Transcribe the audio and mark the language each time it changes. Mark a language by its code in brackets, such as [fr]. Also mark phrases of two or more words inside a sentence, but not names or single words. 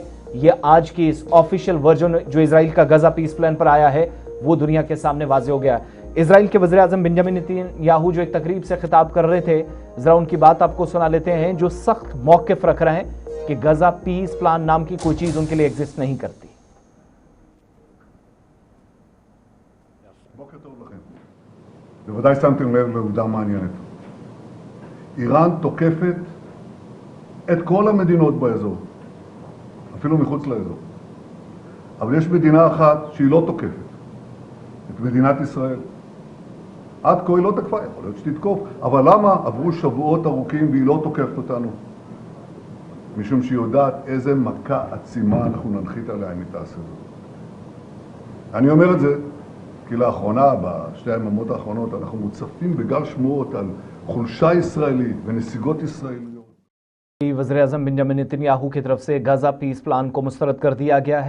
[ur] یہ آج کی اس [en] official version [ur] جو اسرائیل کا غزہ پیس پلان پر آیا ہے وہ دنیا کے سامنے واضح ہو گیا. اسرائیل کے وزیرِ اعظم بینجمن نیتن یاہو جو ایک تقریب سے خطاب کر رہے تھے، ذرا ان کی بات آپ کو سنا لیتے ہیں، جو سخت موقف رکھ رہے ہیں کہ غزہ پیس پلان نام کی کوئی چیز ان کے لیے ایگزسٹ نہیں کرتی. [he] בוודאי שמתם לב לעובדה מעניינת. איראן תוקפת את כל המדינות באזור, אפילו מחוץ לאזור. אבל יש מדינה אחת שהיא לא תוקפת, את מדינת ישראל. עד כה היא לא תקפה, יכול להיות שתתקוף, אבל למה עברו שבועות ארוכים והיא לא תוקפת אותנו? משום שהיא יודעת איזה מכה עצימה אנחנו ננחית עליה אם היא תעשה זאת. אני אומר את זה כי לאחרונה, בשתי היממות האחרונות, אנחנו מוצפים בגל שמועות על חולשה ישראלית ונסיגות ישראליות. [ur] وزیرِ اعظم بینجمن نیتن یاہو کی طرف سے غزہ پیس پلان کو مسترد کر دیا گیا ہے.